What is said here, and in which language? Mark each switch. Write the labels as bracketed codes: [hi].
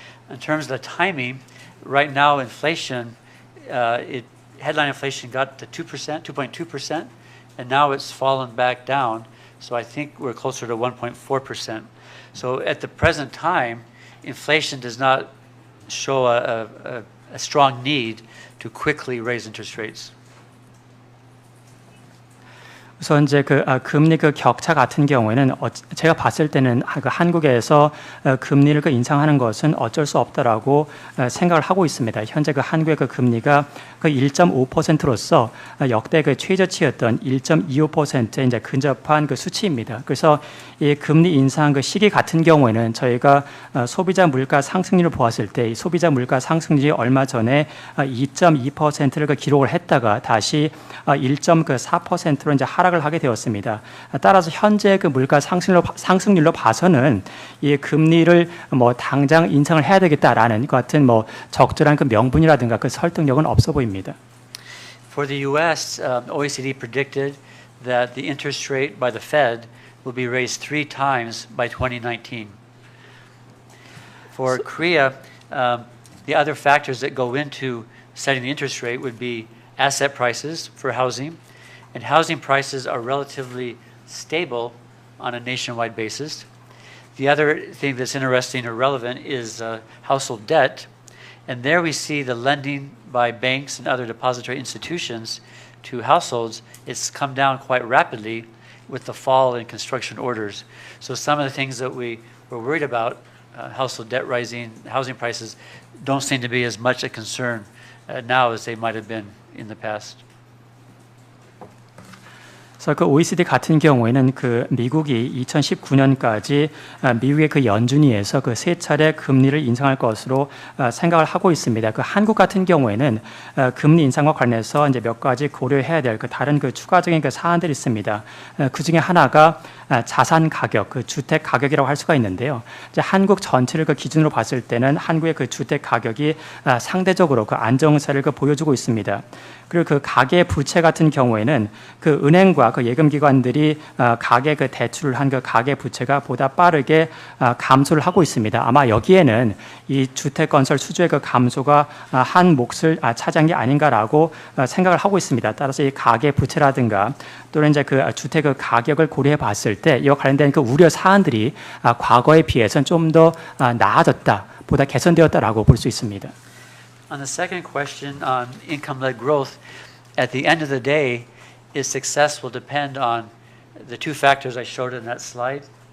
[en] In terms of the timing, right now inflation, headline inflation got to 2%, 2.2%, and now it's fallen back down. So I think we're closer to 1.4%. So at the present time, inflation does not show a strong need to quickly raise interest rates. [ko] 우선 이제 금리 격차 같은 경우에는 제가 봤을 때는 한국에서 금리를 인상하는 것은 어쩔 수 없다라고 생각을 하고 있습니다. 현재 한국의 금리가 1.5%로서 역대 최저치였던 1.25%에 이제 근접한 수치입니다. 그래서 이 금리 인상 시기 같은 경우에는 저희가 소비자 물가 상승률을 보았을 때 이 소비자 물가 상승률이 얼마 전에 2.2%를 기록을 했다가 다시 1.4%로 이제 하락을 하게 되었습니다. 따라서 현재 물가 상승률로 봐서는 이 금리를 당장 인상을 해야 되겠다라는 것 같은 적절한 명분이라든가 설득력은 없어 보입니다. [en] For the U.S., OECD predicted that the interest rate by the Fed will be raised 3 times by 2019. For Korea, the other factors that go into setting the interest rate would be asset prices for housing, and housing prices are relatively stable on a nationwide basis. The other thing that's interesting or relevant is household debt, and there we see the lending by banks and other depository institutions to households. It's come down quite rapidly with the fall in construction orders. So some of the things that we were worried about, household debt rising, housing prices, don't seem to be as much a concern now as they might have been in the past. [ko] 그래서 OECD 같은 경우에는 미국이 2019년까지 미국의 연준위에서 3차례 금리를 인상할 것으로 생각을 하고 있습니다. 한국 같은 경우에는 금리 인상과 관련해서 이제 몇 가지 고려해야 될 다른 추가적인 사안들이 있습니다. 그 중에 하나가 자산 가격, 주택 가격이라고 할 수가 있는데요. 이제 한국 전체를 기준으로 봤을 때는 한국의 주택 가격이 상대적으로 안정세를 보여주고 있습니다. 그리고 가계 부채 같은 경우에는 은행과 예금기관들이 가계 대출을 한 가계 부채가 보다 빠르게 감소를 하고 있습니다. 아마 여기에는 이 주택 건설 수주의 감소가 한 몫을 차지한 게 아닌가라고 생각을 하고 있습니다. 따라서 이 가계 부채라든가 또는 이제 주택 가격을 고려해 봤을 때 이와 관련된 우려 사안들이 과거에 비해서는 좀 더 나아졌다, 보다 개선되었다라고 볼 수 있습니다. [en] On the second question on income-led growth, at the end of the day, its success will depend on the two factors I showed in that slide.